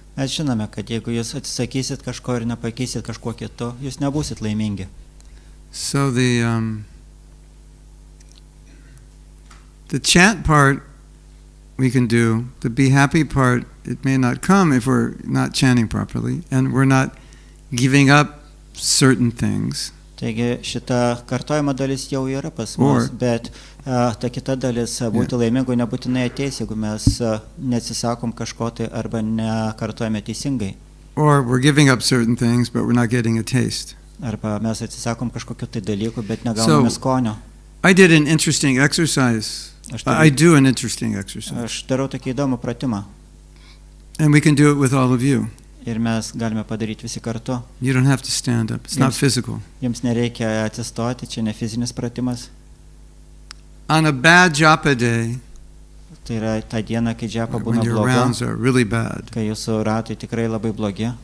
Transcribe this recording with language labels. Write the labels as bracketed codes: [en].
[lt] Mes žinome, kad jeigu jūs atsisakysit kažko ir nepakeisit kažkuo kitu, jūs nebūsit laimingi. [en] So the chant part we can do, the be happy part, it may not come if we're not chanting properly and we're not giving up certain things. [lt] Taigi šita kartojimo dalis jau yra pas mus, bet ta kita dalis būti laimingu nebūtinai ateis, jeigu mes neatsisakom kažko tai arba nekartojame teisingai. [en] Or we're giving up certain things but we're not getting a taste. [lt] Arba mes atsisakom kažkokiu tai dalyku, bet negauname skonio. [en] I did an interesting exercise. I do an interesting exercise. [lt] Aš darau tokį įdomų pratimą. [en] And we can do it with all of you. [lt] Ir mes galime padaryti visi kartu. [en] You don't have to stand up. It's not physical. [lt] Jums nereikia atsistoti, čia ne fizinis pratimas. [en] On a bad japa day, [lt] Tai yra ta diena, kai džapa [en] when [lt] būna [en] your [lt] bloga, [en] rounds are really bad, [lt] kai jūsų ratai tikrai labai blogi.